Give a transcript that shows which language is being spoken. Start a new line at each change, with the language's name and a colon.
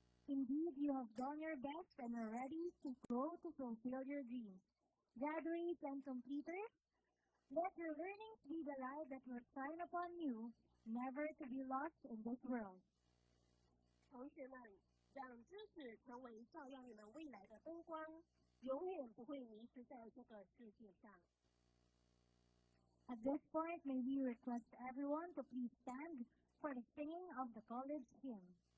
English: Indeed, you have done your best and are ready to go to fulfill your dreams. Graduates and completers, let your learnings be the light that will shine upon you, never to be lost in this world.
Chinese: 同学们，让知识成为照耀你们未来的灯光，永远不会迷失在这个世界上。
English: At this point, may we request everyone to please stand for the singing of the college hymn.